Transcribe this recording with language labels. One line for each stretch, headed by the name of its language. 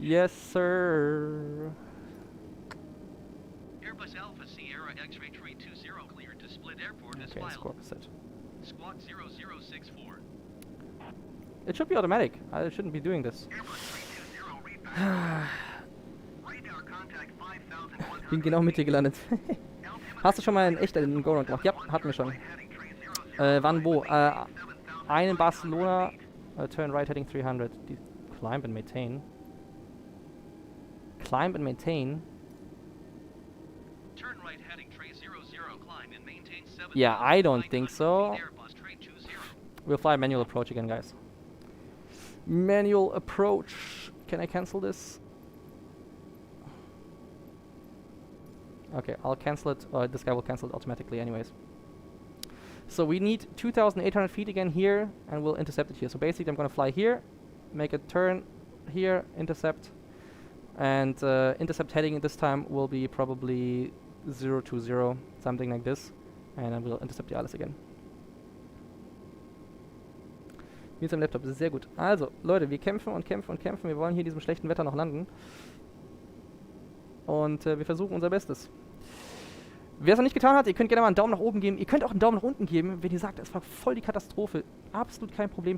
English: Yes, sir. Airbus Alpha Sierra X-ray 320 cleared to split airport as Okay, filed. squawk set. Squawk 0064. It should be automatic. I shouldn't be doing this. Radar contact 5100.
German: Bin genau mit dir gelandet. Hast du schon mal in echt einen Go-Round gemacht? Ja, hatten wir schon. Wann, wo? Einen in Barcelona.
English: Turn right heading 300. Die climb and maintain. Climb and maintain. Turn right heading tray 00, climb and maintain 7. Yeah, I don't think so. Airbus tray 20. We'll fly manual approach again, guys. Manual approach. Can I cancel this? Okay, I'll cancel it. This guy will cancel it automatically anyways. So we need 2,800 feet again here, and we'll intercept it here. So basically I'm gonna fly here, make a turn here, intercept, and intercept heading this time will be probably 020, something like this, and then we'll intercept the others again.
German: Mit seinem Laptop, das ist sehr gut. Also, Leute, wir kämpfen und kämpfen und kämpfen. Wir wollen hier in diesem schlechten Wetter noch landen. Und wir versuchen unser Bestes. Wer es noch nicht getan hat, ihr könnt gerne mal einen Daumen nach oben geben. Ihr könnt auch einen Daumen nach unten geben, wenn ihr sagt, es war voll die Katastrophe. Absolut kein Problem.